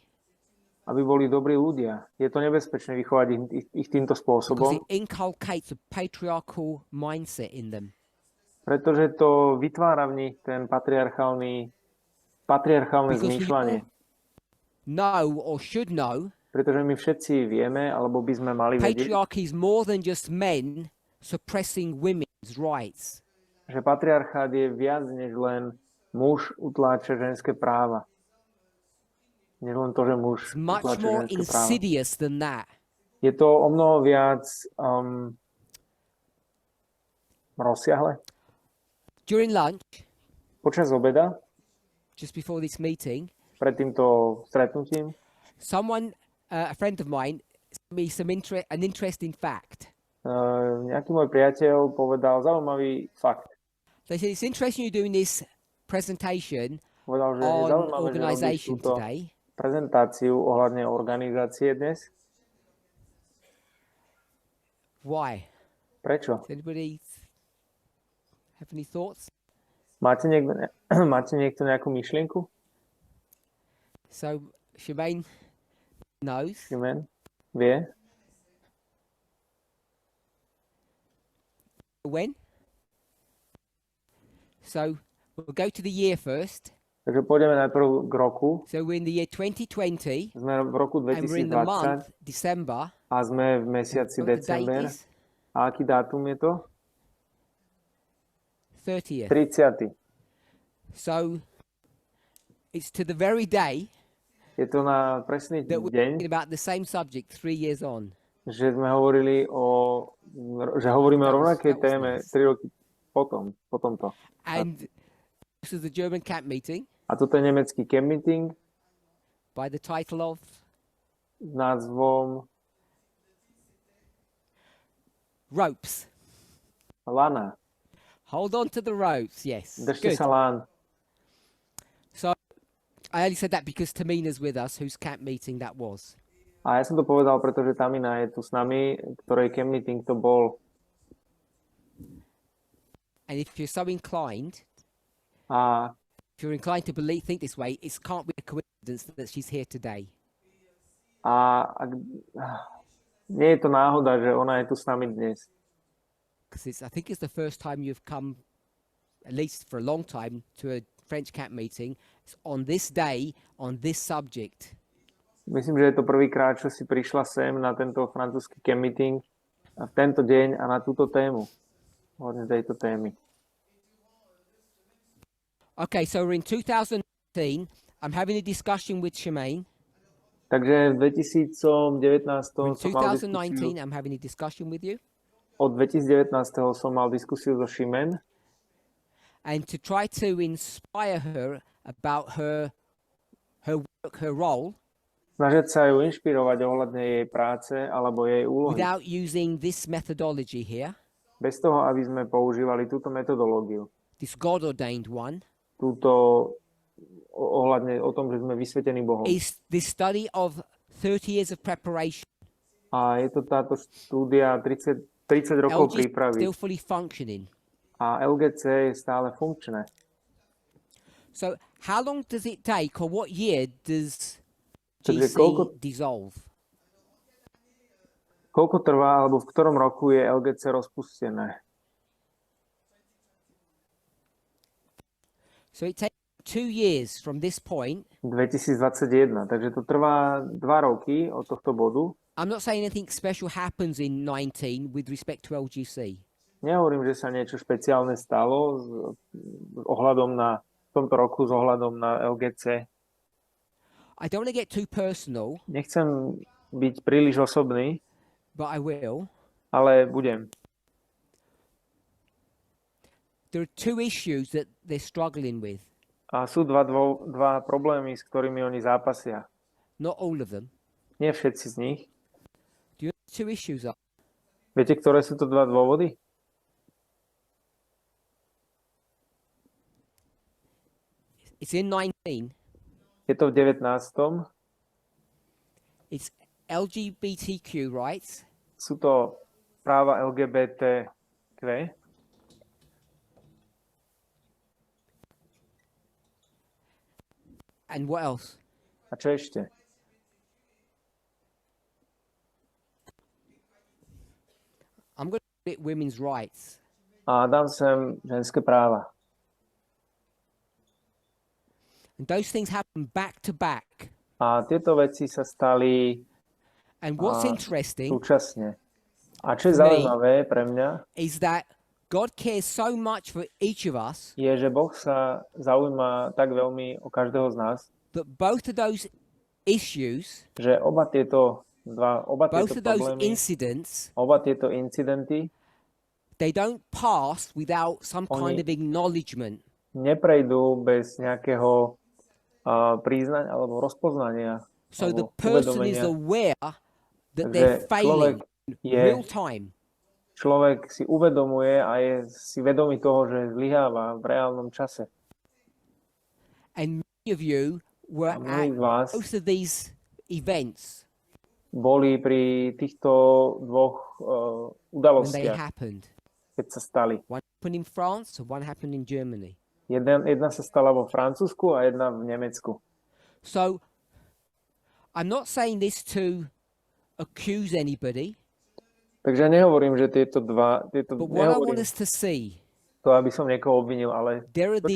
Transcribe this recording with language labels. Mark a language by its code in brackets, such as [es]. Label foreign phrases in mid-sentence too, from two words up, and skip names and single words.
[sk] aby boli dobrí ľudia. Je to nebezpečné vychovať ich týmto [en] because [sk] spôsobom, [en] it inculcates a patriarchal mindset in them. [sk] pretože to vytvára v nich ten patriarchálne [en] Because we [sk] zmýšľanie. [en] all know or should know, [sk] Pretože my všetci vieme, alebo by sme mali vedieť, [en] patriarchy is more than just men suppressing women's rights. [sk] že patriarchát je viac než len muž utláča ženské práva. Než len to, že muž [en] It's much [sk] utláča [en] more [sk] ženské práva. [en] insidious than that. [sk] Je to o mnoho viac rozsiahle. [en] During lunch, [sk] Počas obeda, [en] just before this meeting, [sk] pred týmto stretnutím, [en] someone, a friend of mine, sent me an interesting fact. [sk] nejaký môj priateľ povedal zaujímavý fakt. [en] They said it's interesting you're doing this presentation [sk] Povedal, že je [en] on [sk] zaujímavé, že robíš [en] organisation [sk] túto [en] today. [sk] prezentáciu ohľadne organizácie dnes. [en] Why? [sk] Prečo? [en] Does anybody have any thoughts? [sk] Máte niekto nejakú myšlienku? [en] So Shemaine knows. [sk] Šimen? Vie? [en] When? So we'll go to the year first. [sk] Takže pôjdeme najprv k roku. [en] So we're in the year 2020 [sk] Sme v roku [en] and we're in the [sk] 2020 [en] month December. [sk] a sme v mesiaci [en] What the date [sk] december. [en] is? [sk] A aký dátum je to? [en] 30th. [sk] 30. [en] So it's to the very day [sk] Je to na presný [en] that we're [sk] deň, [en] talking about the same subject 3 years on. [sk] že sme hovorili že hovoríme o rovnakej [en] that was [sk] téme [en] nice. [sk] 3 roky po tomto. [en] And this is the German camp meeting [sk] A toto je nemecký [en] camp meeting by the title of [sk] s názvom [en] Ropes. [sk] Lana. [en] Hold on to the ropes, yes. [sk] Držte [en] Good. [sk] sa lán. [en] So I only said that because Tamina's with us, whose camp meeting that was. [sk] A ja som to povedal, pretože Tamina je tu s nami, ktorej [en] camp meeting [sk] to bol. [en] And if you're so inclined, [sk] A [en] if you're inclined to think this way, it can't be a coincidence that she's here today. [sk] nie je to náhoda, že ona je tu s nami dnes. [en] Because I think it's the first time you've come, at least for a long time, to a French camp meeting. It's on this day, on this subject. [sk] Myslím, že je to prvýkrát, čo si prišla sem na tento francúzsky [en] camp meeting [sk] a v tento deň a na túto tému. Hodne tejto témy. [en] Okay, so we're in 2019. I'm having a discussion with Shemaine. [sk] Takže v 2019 [en] In [sk] som mal [en] 2019, I'm having a discussion with you. [sk] od 2019 som mal diskusiu so Šimen [en] And to try to inspire her about her work, her role, [sk] snažiť sa ju inšpirovať ohľadne jej práce alebo jej úlohy. [en] without using this methodology here, [sk] Bez toho, aby sme používali túto metodológiu. [en] this God-ordained one, [sk] Túto ohľadne o tom, že sme vysvetení Bohom. [en] is the study of 30 years of preparation. [sk] A je to táto štúdia 30 rokov [en] LG is [sk] prípravy. [en] still fully functioning. [sk] A LGC je stále funkčné. [en] So how long does it take, or what year does [sk] Takže [en] GC dissolve? [sk] Koľko trvá, alebo v ktorom roku je LGC rozpustené? [en] So it takes 2 years from this point. [sk] 2021, takže to trvá 2 roky od tohto bodu. [en] I'm not saying anything special happens in 19 with respect to LGC. [sk] Nehovorím, že sa niečo špeciálne stalo ohľadom na v tomto roku s ohľadom na LGC. [en] I don't want to get too personal, [sk] Nechcem byť príliš osobný, [en] but I will. [sk] ale budem. [en] There are 2 issues that they're struggling with. [sk] A sú dva problémy, s ktorými oni zápasia. [en] Not all of them. [sk] Nie všetci z nich. [en] Do you know what the 2 issues are? [sk] Viete, ktoré sú to 2 dôvody? [en] It's in 19. [sk] Je to v 19. [en] It's LGBTQ rights [sk] Sú to práva LGBTQ. [en] and what else? [sk] A čo ešte? [en] I'm going to put it women's rights. [sk] A dám sem ženské práva. [en] And those things happen back to back. [sk] A tieto veci sa stali [en] And what's Ah, interesting [sk] súčasne. A čo je [en] Me. [sk] zaujímavé pre mňa, [en] is that God cares so much for each of us [sk] je, že Boh sa zaujíma tak veľmi o každého z nás, [en] that both of those issues, [sk] že oba tieto [en] both of those [sk] problémy, [en] incidents, [sk] oba tieto incidenty [en] they don't pass without some kind [sk] Oni- [en] of acknowledgement. [sk] neprejdú bez nejakého priznania alebo rozpoznania. [en] So the [sk] alebo [en] person is [sk] uvedomenia. [en] aware that [sk] Takže [en] they're failing [sk] je, [en] real time. [sk] človek si uvedomuje a je si vedomý toho, že zlyháva v reálnom čase. [en] And many of you were [sk] A mnohí [en] at [sk] z vás [en] both of these events [sk] boli pri týchto dvoch [en] when they [sk] udalostiach, [en] happened. [sk] keď sa stali. [en] One happened in France and one happened in Germany. [sk] Jedna sa stala vo Francúzsku a jedna v Nemecku. [en] So I'm not saying this to accuse anybody, [sk] Takže ja nehovorím, že tieto [en] but what I want [sk] nehovorím [en] us to see, [sk] to, aby som niekoho obvinil, ale [en] there are